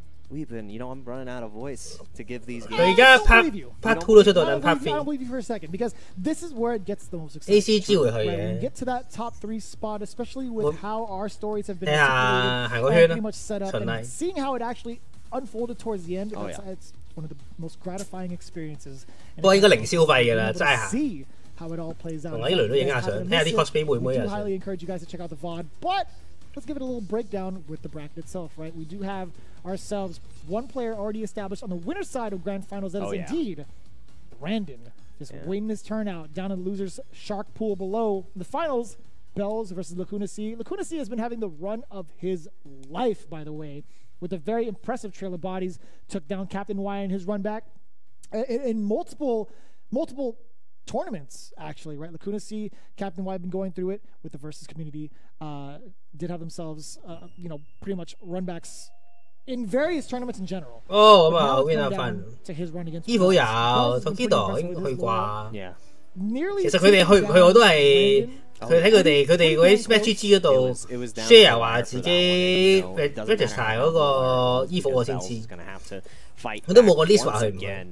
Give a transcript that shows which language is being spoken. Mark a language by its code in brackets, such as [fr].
[en] We've been, I'm running out of voice to give these games. [yue] 佢而家 part 2都出到，等 part 3。 [en] I don't believe you for a second because this is where it gets the most exciting. [yue] ACG 會去嘅。 [en] When you get to that top 3 spot, especially with how our stories have been pretty much set up, and seeing how it actually unfolded towards the end, it's one of the most gratifying experiences. [yue] 不過應該零消費㗎啦，齋行。 [en] See how it all plays out. [yue] 同我啲女都影下相，睇下啲 cosplay 妹妹啊。 [en] We do highly encourage you guys to check out the VOD, but let's give it a little breakdown with the bracket itself, right? We do have ourselves one player already established on the winner's side of grand finals. That is indeed Brandon. Just waiting his turn out down in the loser's shark pool below. In the finals, Bells versus Lacuna C. Lacuna C has been having the run of his life, by the way, with a very impressive trail of bodies. Took down Captain Y in his run back in multiple tournaments, actually, right? Lacuna C, Captain Y have been going through it with the versus community. Did have themselves, pretty much run backs in various tournaments in general. [yue] 咁啊，邊有份 ？Evo 有 ，Tokido 應該去啩。其實佢哋去我都係佢睇佢哋嗰啲 SmackGG 嗰度 share 話自己 register 嗰個 Evo 我先知，佢都冇個 list 話去唔去。